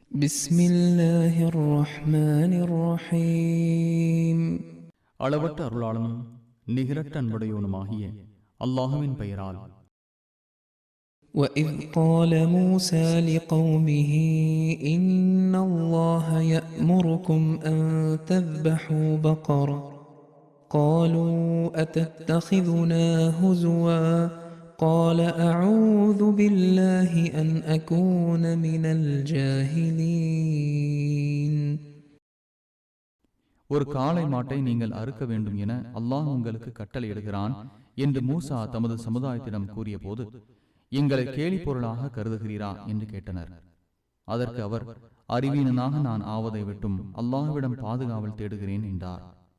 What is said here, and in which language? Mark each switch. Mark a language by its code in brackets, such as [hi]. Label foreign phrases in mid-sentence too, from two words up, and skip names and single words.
[ar] بسم الله الرحمن الرحيم [ta] அளவற்ற அருளாளனும் நிகரற்ற அன்புடையவனுமாகிய அல்லாஹுவின் பெயரால். [ar] وإذ قال موسى لقومه إن الله يأمركم أن تذبحوا بقرة قالوا أتتخذنا هزوا قال أعوذ بالله أن أكون من الجاهلين. [ta] ஒரு காளை மாட்டை நீங்கள் அறுக்க வேண்டும் என அல்லாஹ் உங்களுக்கு கட்டளையிடுகிறான் என்று மூசா தமது சமுதாயத்திடம் கூறிய போது, எங்களை கேலி பொருளாக கருதுகிறீரா என்று கேட்டனர். அதற்கு அவர், அறிவீனனாக நான் ஆவதை விட்டும் அல்லாஹ்விடம் பாதுகாவல் தேடுகிறேன் என்றார்.